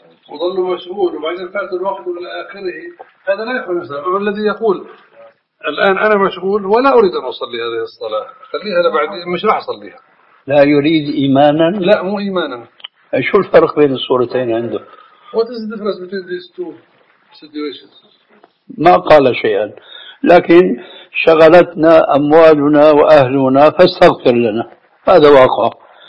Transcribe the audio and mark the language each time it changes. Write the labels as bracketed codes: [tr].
[ar] وظل مشغول وبعدين فات الوقت إلى آخره، هذا لا يكون مثلا الذي يقول الآن أنا مشغول ولا أريد أن أصلي هذه الصلاة، خليها لبعدين، مش راح أصليها. لا يريد إيمانا، لا مو إيمانا. شو الفرق بين الصورتين عنده؟ [en] What is the difference between these two situations؟ [ar] ما قال شيئا، لكن شغلتنا أموالنا وأهلنا فاستغفر لنا، هذا واقع.